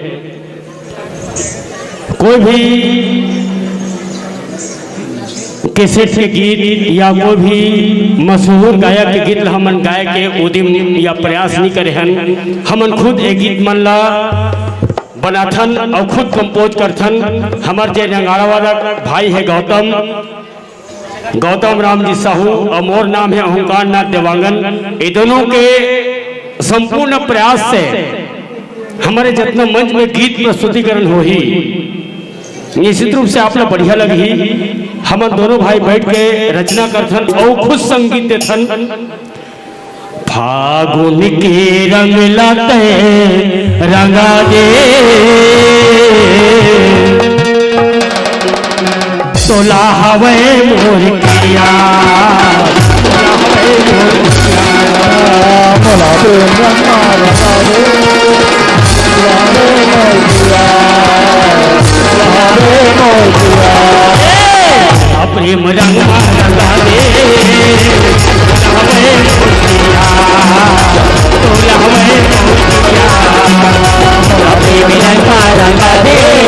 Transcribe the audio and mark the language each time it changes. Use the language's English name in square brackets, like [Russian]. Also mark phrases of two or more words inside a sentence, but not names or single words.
[Chhattisgarhi] कोई भी कैसेट के गीत या कोई भी मशहूर गायक के गीत हमन गाय के उद्यम या प्रयास नहीं करे हन। हमन खुद एक गीत मन ला बनाथन और खुद कंपोज करथन। हमार जे नगाड़ा वाला भाई है गौतम राम जी साहू और मोर नाम है अहंकार नाथ देवांगन। ये दोनों के संपूर्ण प्रयास से हमारे जितना मंच में गीत प्रस्तुतिकरण हो ही निश्चित रूप से आप लोग बढ़िया लगी। हम दोनों भाई बैठ के रचना करथन और खुद संगीत देथन। फागुन के रंग लाते रंगा दे तोला हवे मोर किया प्रेम रंग रंगा दे तोला हवे प्रेम रंग रंगा दे